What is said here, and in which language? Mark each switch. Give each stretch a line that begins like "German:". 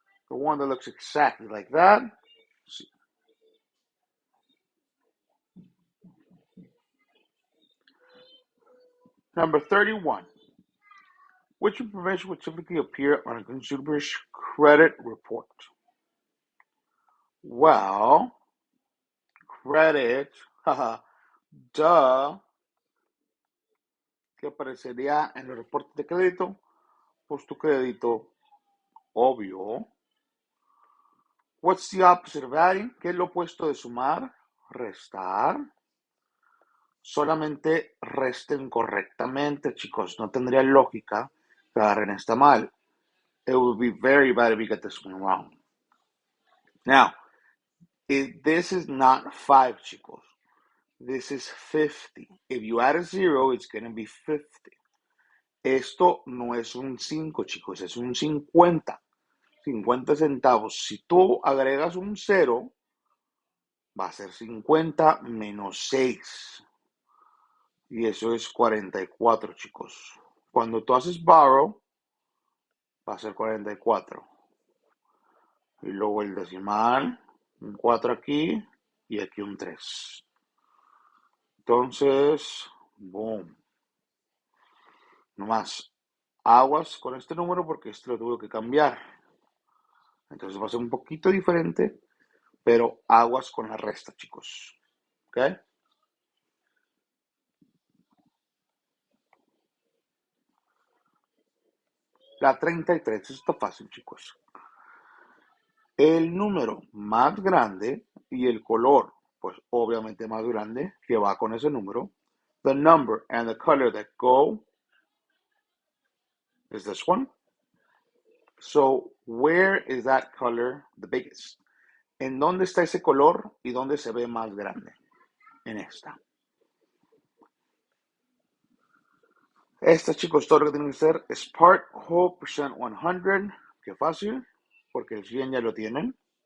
English: The one that looks exactly like that. Number 31. Which information would typically appear on a consumer's credit report? Well, credit, haha, duh,
Spanish: ¿qué aparecería en los reportes de crédito? Pues tu crédito, obvio.
English: What's the opposite of adding?
Spanish: ¿Qué es lo opuesto de sumar? Restar. Solamente resten correctamente, chicos. No tendría lógica que agarren esta mal.
English: It would be very bad if you get this one wrong. Now, this is not 5, chicos. This is 50. If you add a 0, it's going to be 50.
Spanish: Esto no es un 5, chicos, es un 50. 50 centavos. Si tú agregas un 0, va a ser 50 menos 6. Y eso es 44, chicos. Cuando tú haces borrow, va a ser 44. Y luego el decimal, un 4 aquí y aquí un 3. Entonces, boom. Nomás, aguas con este número porque este lo tuve que cambiar. Entonces va a ser un poquito diferente, pero aguas con la resta, chicos. ¿Ok? La 33, está fácil, chicos. El número más grande y el color, pues obviamente más grande, que va con ese número.
English: The number and the color that go is this one. So, where is that color the biggest?
Spanish: ¿En dónde está ese color y dónde se ve más grande? En esta. Esta, chicos, todo lo que tienen que hacer es
English: part whole percent 100.
Spanish: Qué fácil, porque el 100 ya lo tienen.